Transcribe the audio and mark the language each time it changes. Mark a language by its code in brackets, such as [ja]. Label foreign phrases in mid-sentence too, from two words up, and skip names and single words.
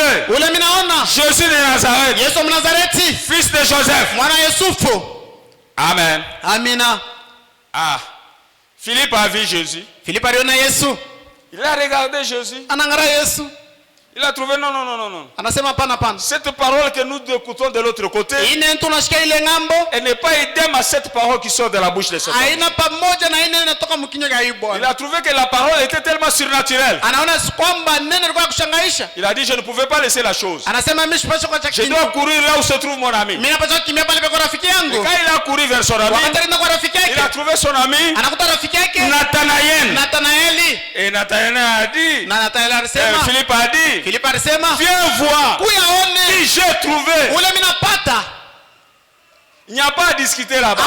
[fr] Jésus de Nazareth, fils de Joseph. Amen. [sw] Amina. [fr] Philippe a vu Jésus. Il a regardé Jésus. Il a trouvé non. [sw] Anasema hapana hapana. [fr] Cette parole que nous écoutons de l'autre côté, [sw] Ine tunasikia ile ngambo. [fr] Elle n'est pas idem à cette parole qui sort de la bouche de cet homme. [sw] Haina pamoja na ine inatoka mkinywa cha Bwana. [fr] Il a trouvé que la parole était tellement surnaturelle. [sw] Anaona kwamba neno lilikuwa kushangaisha. [fr] Il a dit je ne pouvais pas laisser la chose. [sw] Anasema mimi sipaswi kwa [fr] Je dois courir là où se trouve mon ami. [sw] Mimi napaswa kimbia pale kwa rafiki yangu. [fr] Et quand il a couru vers son ami, il a trouvé son ami Nathanaël. Et Nathanaël a dit, Philippe a dit, viens voir qui j'ai trouvé. Il n'y a pas à discuter là-bas.